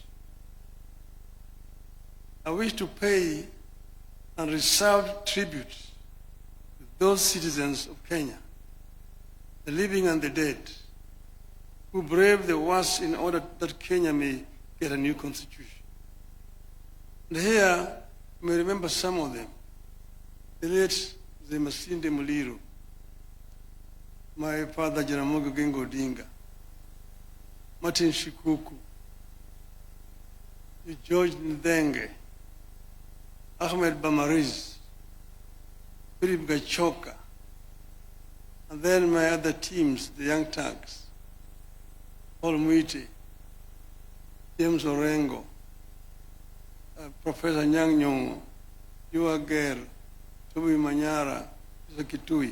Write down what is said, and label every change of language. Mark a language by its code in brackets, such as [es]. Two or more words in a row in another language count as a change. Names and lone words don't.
[en] I wish to pay unreserved tribute to those citizens of Kenya, the living and the dead, who braved the worst in order that Kenya may get a new constitution. And here, you may remember some of them. The late Masinde Muliro, my father Jaramogi Odinga, Martin Shikuku, George Ndenge, Ahmed Bamariz, Philip Gachoka, and then my other teams, the Young Turks, Paul Mwite, James Orengo, Professor Nyang' Nyong'o, Yua Ger, Toby Manyara, Kitui.